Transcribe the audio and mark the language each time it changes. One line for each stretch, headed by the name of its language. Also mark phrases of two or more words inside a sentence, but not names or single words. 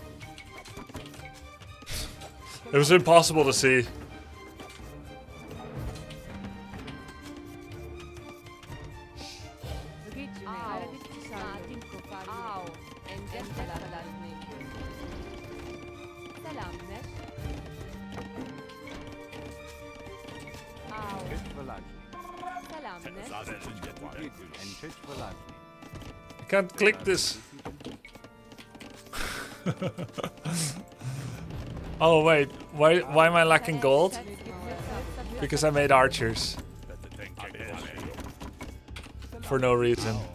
English: It was impossible to see.
Amharic: Au. Endet belazne. Selam ne? Au. Selam ne?
English: I can't click this. Oh wait, why am I lacking gold? Because I made archers. For no reason.